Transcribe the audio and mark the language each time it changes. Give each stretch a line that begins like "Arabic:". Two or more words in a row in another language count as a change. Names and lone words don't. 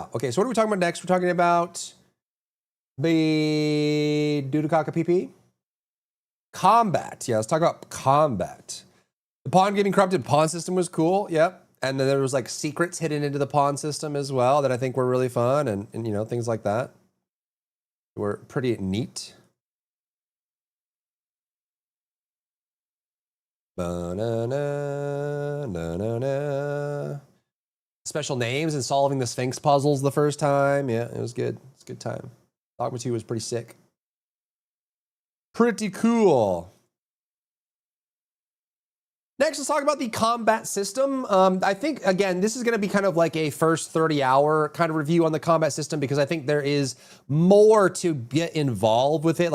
English: Okay, so what are we talking about next? We're talking about the Dudukaka PP? Combat. Yeah, let's talk about combat. The pawn getting corrupted pawn system was cool. Yep. And then there was like secrets hidden into the pawn system as well that I think were really fun and you know, things like that were pretty neat. Ba-na-na, special names and solving the Sphinx puzzles the first time. Yeah, it was good. It's a good time. Dogma 2 was pretty sick. Pretty cool. Next, let's talk about the combat system. I think, again, this is going to be kind of like a first 30-hour kind of review on the combat system because I think there is more to get involved with it.